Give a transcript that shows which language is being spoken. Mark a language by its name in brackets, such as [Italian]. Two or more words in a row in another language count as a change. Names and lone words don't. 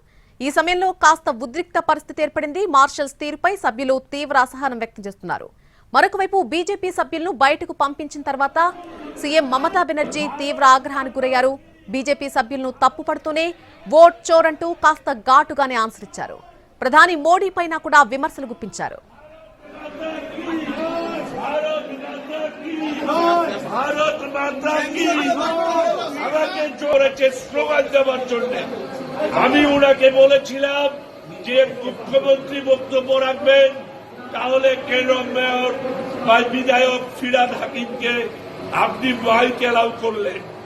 [Telugu] ఈ సమయంలో కాస్త ఉద్రిక్త పరిస్థితి ఏర్పడింది. మార్షల్స్ తీరుపై సభ్యులు తీవ్ర అసహనం వ్యక్తం చేస్తున్నారు. మరొకవైపు బీజేపీ సభ్యులను బయటకు పంపించిన తర్వాత సీఎం మమతా బెనర్జీ తీవ్ర ఆగ్రహానికి గురయ్యారు. బీజేపీ సభ్యులను తప్పుపడుతూనే [Hindi] वोट चोर [Telugu] అంటూ కాస్త ఘాటుగానే ఆన్సర్ ఇచ్చారు. ప్రధాని మోడీ పైన కూడా విమర్శలు గుప్పించారు. [Bangla] আমি ওনাকে বলেছিলাম যে মুখ্যমন্ত্রী বক্তব্য রাখবেন, তাহলে কেন মেয়র বা বিধায়ক ফিরহাদ হাকিমকে আপনি মাইক এলাউ করলেন?